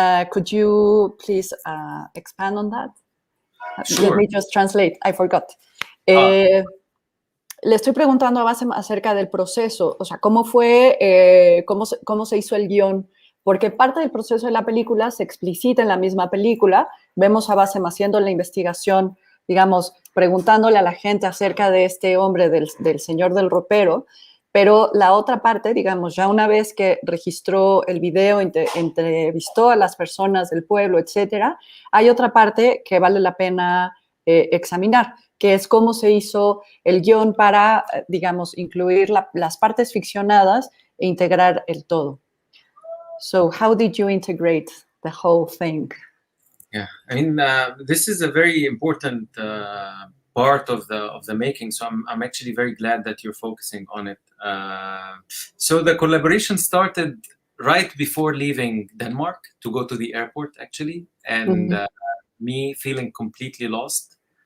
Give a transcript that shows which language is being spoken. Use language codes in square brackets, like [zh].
[en] Could you please expand on that? Sure. Let me just translate. I forgot. [es] Le estoy preguntando a Bassem acerca del proceso, o sea, cómo fue, cómo se hizo el guión, porque parte del proceso de la película se explicita en la misma película. Vemos a Bassem haciendo la investigación, digamos, preguntándole a la gente acerca de este hombre, del señor del ropero, pero la otra parte, digamos, ya una vez que registró el video, entrevistó a las personas del pueblo, etcétera, hay otra parte que vale la pena examinar, que es cómo se hizo el guión para, digamos, incluir las partes ficcionadas e integrar el todo. [en] So how did you integrate the whole thing? Yeah, I mean, this is a very important part of the making. So I'm actually very glad that you're focusing on it. So the collaboration started right before leaving Denmark to go to the airport, actually, and me feeling completely lost.